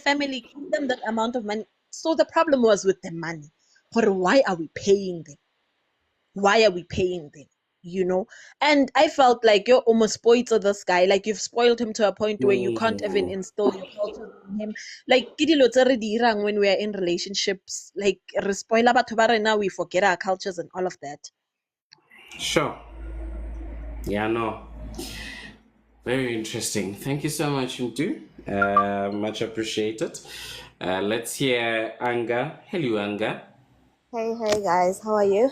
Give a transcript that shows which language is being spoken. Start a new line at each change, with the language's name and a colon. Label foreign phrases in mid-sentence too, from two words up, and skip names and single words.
English: the family, give them that amount of money. So the problem was with the money. But why are we paying them? Why are we paying them? You know? And I felt like you're almost spoiled to this guy. Like you've spoiled him to a point where you can't even Mm. instill your culture in him. Like
Southern Sotho: ke dilo tse re di irang
English: when we are in relationships.
Southern Sotho: Like re spoila batho ba rena,
English: we forget our cultures and all of that. Sure. Yeah, no. Very interesting. Thank you so much, Mtu. Much appreciated. Let's hear Anga. Hello, Anga. Hey, hey guys, how are you?